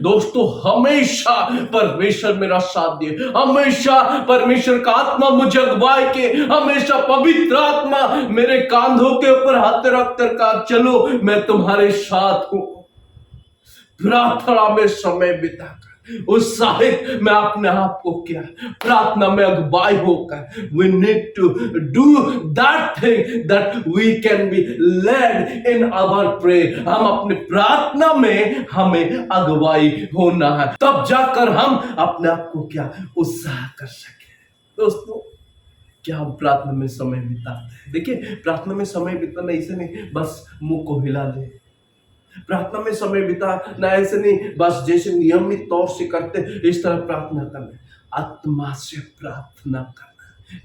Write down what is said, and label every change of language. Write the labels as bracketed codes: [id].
[hi] दोस्तों, हमेशा परमेश्वर मेरा साथ दिए, हमेशा परमेश्वर का आत्मा मुझे अगुवाई के, हमेशा पवित्र आत्मा मेरे कांधों के ऊपर हाथ रख कर कहा, चलो मैं तुम्हारे साथ हूं। प्रार्थना में समय बिताकर उत्साहित में अपने आप को क्या प्रार्थना में अगुवाई होकर [en] we need to do that thing that we can be led in our prayer। [hi] हम अपने प्रार्थना में हमें अगुवाई होना है, तब जाकर हम अपने आप को क्या उत्साह कर सके। दोस्तों, क्या हम प्रार्थना में समय बिताते हैं? देखिए, प्रार्थना में समय बिताना ऐसे नहीं बस मुंह को हिला ले, प्रार्थना में समय बिताना ऐसे नहीं बस जैसे नियमित तौर से करते इस तरह प्रार्थना करना, आत्मा से प्रार्थना करना।